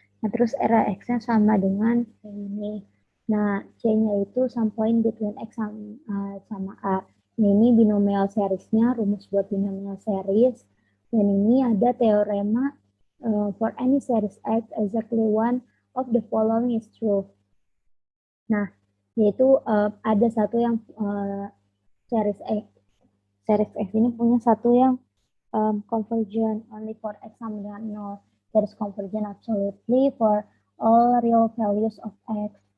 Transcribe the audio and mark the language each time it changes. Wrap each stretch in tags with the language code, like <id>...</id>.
<id>Nah, terus Rx-nya sama dengan ini. Nah, C-nya itu</id> <en>some point between</en> <id>X sama A. Nah, ini binomial series-nya, rumus buat binomial series. Dan ini ada teorema</id> <en>for any series X, exactly one of the following is true.</en> <id>Nah, yaitu ada satu yang series X ini punya satu yang convergent only for X sama dengan 0.</id> <en>There is convergent absolutely for all real values of X.</en>